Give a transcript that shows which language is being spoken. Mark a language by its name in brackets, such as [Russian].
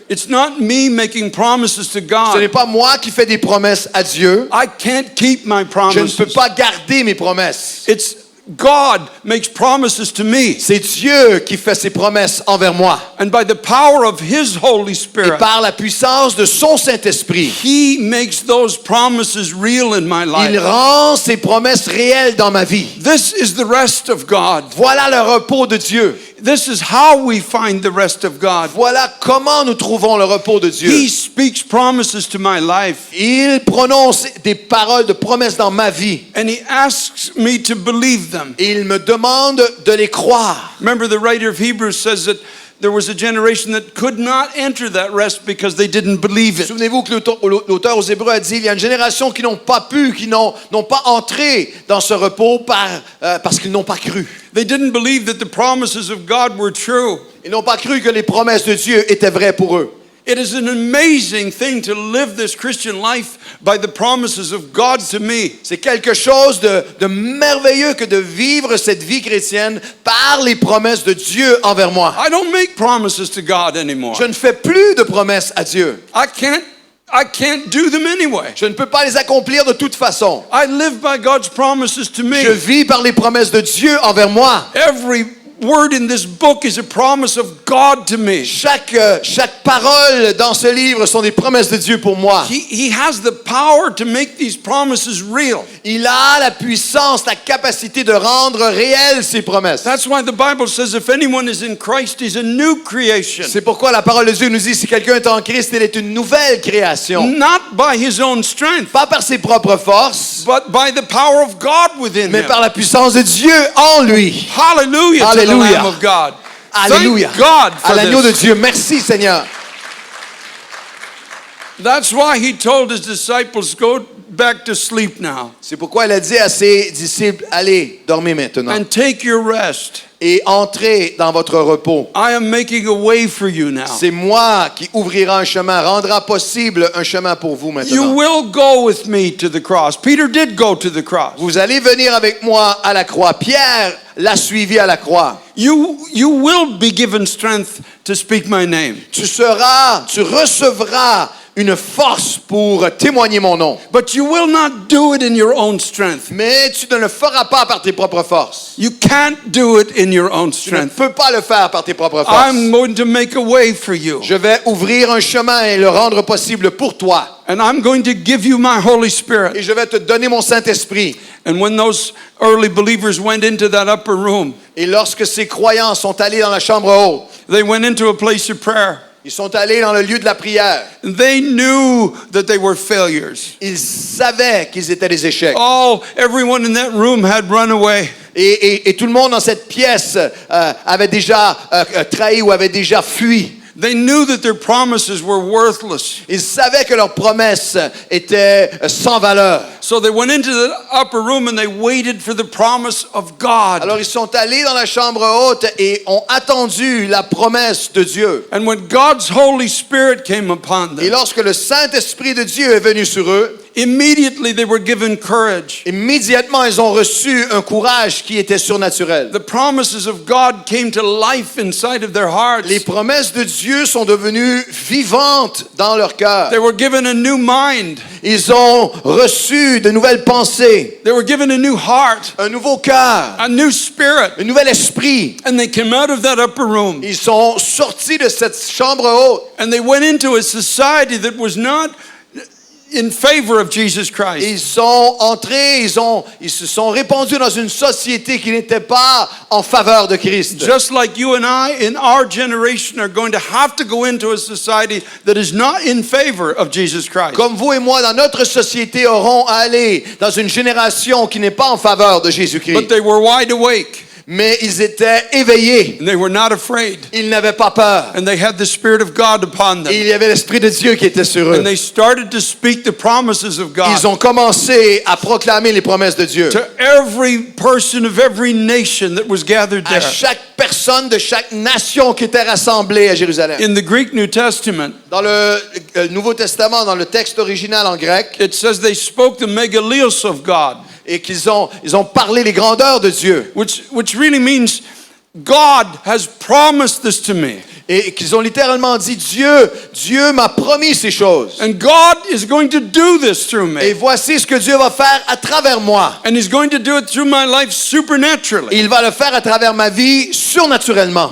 [English] It's not me making promises to [French] Ce n'est [English] God. [French] pas moi qui fais des promesses à Dieu. [English] I can't keep my [French] Je ne [English] promises. [French] peux pas garder mes promesses. [English] It's God makes promises to me. [French] C'est Dieu qui fait ses promesses envers moi. [English] And by the power of his Holy [French] Et [English] Spirit, [French] par la puissance de son Saint-Esprit, [English] he makes those promises real in my [French] il [English] life. [French] rend ses promesses réelles dans ma vie. [English] This is the rest of God. [French] Voilà le repos de Dieu. [English] This is how we find the rest of God. [French] Voilà comment nous trouvons le repos de Dieu. [English] He speaks promises to my life, [French] Il prononce des paroles de promesses dans ma vie. [English] and he asks me to believe them. [French] Et il me demande de les croire. [English] Remember, the writer of Hebrews says that there was a generation that could not enter that rest because they didn't believe it. [French] Souvenez-vous que l'auteur aux Hébreux a dit, il y a une génération qui n'ont pas pu, qui n'ont pas entré dans ce repos parce qu'ils n'ont pas cru. [English] They didn't believe that the promises of God were true. [French] Ils n'ont pas cru que les promesses de Dieu étaient vraies pour eux. [English] It is an amazing thing to live this Christian life by the promises of God to me. [French] C'est quelque chose de merveilleux que de vivre cette vie chrétienne par les promesses de Dieu envers moi. [English] I don't make promises to God anymore. [French] Je ne fais plus de promesses à Dieu. [English] I can't do them anyway. [French] Je ne peux pas les accomplir de toute façon. [English] I live by God's promises to me. [French] Je vis par les promesses de Dieu envers moi. [English] Every word in this book is a promise of God to me. [French] Chaque parole dans ce livre sont des promesses de Dieu pour moi. [English] He has the power to make these promises real. [French] Il a la puissance, la capacité de rendre réelles ces promesses. [English] That's why the Bible says if anyone is in Christ, he's a new creation. [French] C'est pourquoi la parole de Dieu nous dit si quelqu'un est en Christ, il est une nouvelle création. [English] Not by his own strength, [French] Pas par ses propres forces, [English] but by the power of God within [French] mais [English] him. [French] par la puissance de Dieu en lui. [English] Hallelujah to the [French] Hallelujah. [English] Lamb of God. [French] Alléluia. [English] Thank God [French] À [English] for [French] l'agneau de [English] this. [French] Dieu. Merci Seigneur. [English] That's why he told his disciples, go back to sleep now [French] C'est pourquoi il a dit à ses disciples, allez, dormez maintenant [English] and take your rest. [French] et entrez dans votre repos. [English] I am making a way for you now. [French] C'est moi qui ouvrira un chemin, rendra possible un chemin pour vous [English] You [French] maintenant. [English] will go with me to the cross. Peter did go to the cross. [French] Vous allez venir avec moi à la croix. Pierre l'a suivi à la croix. [English] You will be given strength to speak my name. [French] Tu recevras une force pour témoigner mon nom. [English] But you will not do it in your own strength. [French] Mais tu ne le feras pas par tes propres forces. [English] You can't do it in your own [French] Tu ne [English] strength. [French] peux pas le faire par tes propres [English] I'm [French] forces. [English] going to make a way for you. [French] Je vais ouvrir un chemin et le rendre possible pour toi. [English] And I'm going to give you my Holy Spirit. [French] Et je vais te donner mon Saint-Esprit. [English] And when those early believers went into that upper room, [French] Et lorsque ces croyants sont allés dans la chambre haute, [English] they went into a place of prayer. [French] ils sont allés dans le lieu de la prière. [English] They knew that they were failures. [French] Ils savaient qu'ils étaient des échecs. [English] Everyone in that room had run away. [French] Et tout le monde dans cette pièce avait déjà trahi ou avait déjà fui. [English] They knew that their promises were worthless. [French] Ils savaient que leurs promesses étaient sans valeur. [English] So they went into the upper room and they waited for the promise of God. [French] Alors ils sont allés dans la chambre haute et ont attendu la promesse de Dieu. [English] And when God's Holy Spirit came upon [French] Et [English] them, [French] lorsque le Saint-Esprit de Dieu est venu sur eux, [English] immediately they were given courage. [French] immédiatement ils ont reçu un courage qui était surnaturel. [English] The promises of God came to life inside of their hearts. [French] Les promesses de Dieu sont devenues vivantes dans leur cœur. [English] They were given a new mind. [French] Ils ont reçu de nouvelles pensées, [English] They were given a new heart, [French] un nouveau cœur, [English] a new spirit. [French] un nouvel esprit. [English] And they came out of that upper room [French] Ils sont sortis de cette chambre haute. [English] and they went into a society that was not in favor of Jesus Christ. [French] Ils sont entrés, ils se sont répandus dans une société qui n'était pas en faveur de Christ. [English] Just like you and I in our generation are going to have to go into a society that is not in favor of Jesus Christ. [French] Comme vous et moi, dans notre société, aurons à aller dans une génération qui n'est pas en faveur de [English] But [French] Jésus-Christ. [English] they were wide awake [French] Mais ils étaient éveillés. [English] and they were not afraid. [French] Ils n'avaient pas peur. [English] And they had the Spirit of God upon [French] Et [English] them. [French] il y avait l'Esprit de Dieu qui était sur eux. [English] And they started to speak the promises of [French] Ils [English] God [French] ont commencé à proclamer les promesses de Dieu. [English] to every person of every nation that was gathered [French] À [English] there. [French] chaque personne de chaque nation qui était rassemblée à Jérusalem. [English] In the Greek New Testament, [French] Dans le Nouveau Testament, dans le texte original en grec, [English] it says they spoke the megalios of God, [French] et qu'ils ont parlé les grandeurs de Dieu. [English] which really means God has promised this to me. [French] Et qu'ils ont littéralement dit, Dieu m'a promis ces choses. [English] And God is going to do this through [French] Et [English] me. [French] voici ce que Dieu va faire à travers moi. [English] And He's going to do it through my life supernaturally. [French] Il va le faire à travers ma vie surnaturellement.